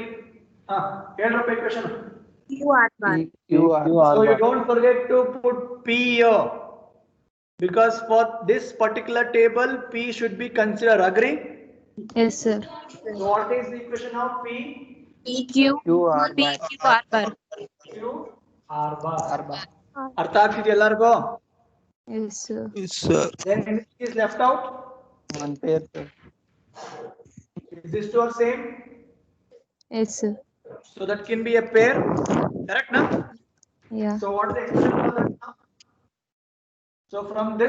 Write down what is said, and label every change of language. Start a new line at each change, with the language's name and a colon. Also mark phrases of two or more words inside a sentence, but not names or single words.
English: Head equation. Q R bar. Q, R So you bar. don't forget to put P here. Because for this particular table, P should be considered. Agree? Yes, sir. So what is the equation of P? PQ. Q, R bar. PQ R bar. Q R bar. R bar.
Kannada: ಅರ್ಥ ಆಗ್ತಿದೆ ಎಲ್ಲರಿಗೂ?
English: Yes, sir. Yes, sir. Then anything is left out? One pair, sir. Is this two are same? Yes, sir. So that can be a pair. Correct now? Yeah. So what is the expression for that now? So from this,